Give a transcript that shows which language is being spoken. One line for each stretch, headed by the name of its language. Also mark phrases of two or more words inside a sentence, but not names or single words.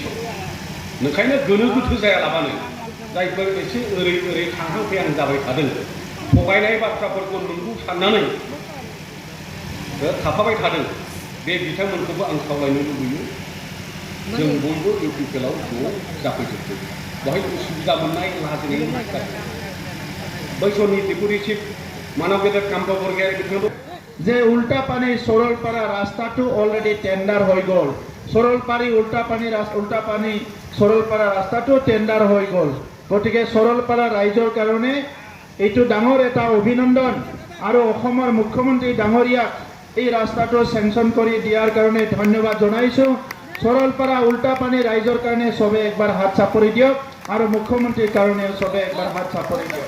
Bodo: ओंखायनो गोनो गोथो जायालाबानो जायफोर एसे ओरै थांहां फैहां जाबाय थादों थगायनाय बाथ्राफोरखौ नंगौ साननानै थाफाबाय थादों बे बिथांमोनखौबो आं खावलायनो लुबैयो जों बयबो इउपिपिएलआव ज' जाफैजोबदों बेवहाय उसुबिदा मोननाय लाजिनाय बै समनि
English: deputy chief
Bodo: मानव गेदेर काम्पा बरगयारि बिथाङा
Assamese: যে উল্টাপানী সরলপাড়া রাস্তাটো
English: already tender
Assamese: হয়ে গল সরলপাড়ি উল্টাপানী সরলপাড়া রাস্তাটো টেন্ডার হয়ে গল গতিকে সরলপাড়া রাইজৰ কাৰণে এইটো ডাঙৰ এটা অভিনন্দন আৰু অসমৰ মুখ্যমন্ত্ৰী ডাঙৰীয়াক এই ৰাস্তাটো চেংচন কৰি দিয়াৰ কাৰণে ধন্যবাদ জনাইছো সরলপাড়া উল্টাপানী ৰাইজৰ কাৰণে সবে একবাৰ হাত চাপৰি দিয়ক আৰু মুখ্যমন্ত্ৰীৰ কাৰণে সবে একবাৰ হাত চাপৰি